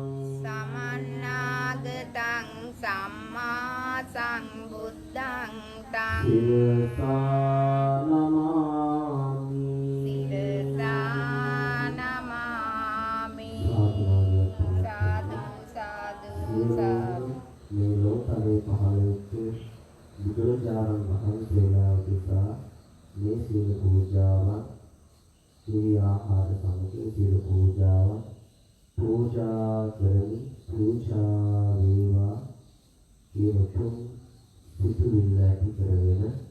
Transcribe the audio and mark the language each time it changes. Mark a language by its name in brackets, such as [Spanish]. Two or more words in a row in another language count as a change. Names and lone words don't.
[Pali] සමන්නාගතං සම්මා සම්බුද්ධං තං සිරසා නමාමි සිරසා නමාමි සාදු සාදු සාදු [Sinhala] මේ ලෝකයේ පහළ වෙච්ච බුදුරජාණන් වහන්සේලා උදෙසා මේ සීල පූජාවන් සිරි ආහාර සමග සීල පූජාවන් පූජා කරමි පූජා වේවා කියන තුන් සිතුවිල්ල ඇති කරගෙන